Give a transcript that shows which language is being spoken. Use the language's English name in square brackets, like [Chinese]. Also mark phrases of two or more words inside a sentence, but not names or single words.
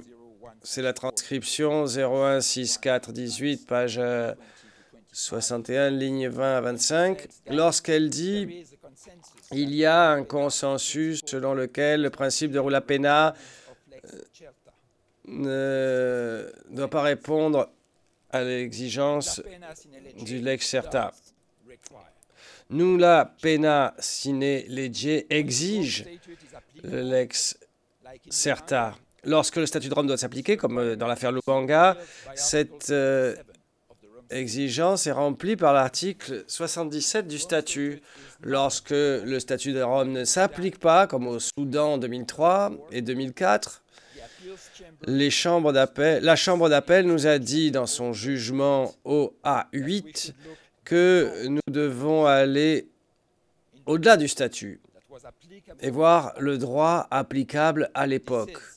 [French] C'est la transcription 016418, page 61, ligne 20 à 25, lorsqu'elle dit « Il y a un consensus selon lequel le principe de [Latin] rula pena [French] ne doit pas répondre à l'exigence du [Latin] lex certa. Nulla pena sine lege [French] exige le [Latin] lex certa. [French] Lorsque le statut de Rome doit s'appliquer, comme dans l'affaire Lubanga, cette exigence est remplie par l'article 77 du statut. Lorsque le statut de Rome ne s'applique pas, comme au Soudan en 2003 et 2004, la Chambre d'appel nous a dit dans son jugement OA8 que nous devons aller au-delà du statut et voir le droit applicable à l'époque.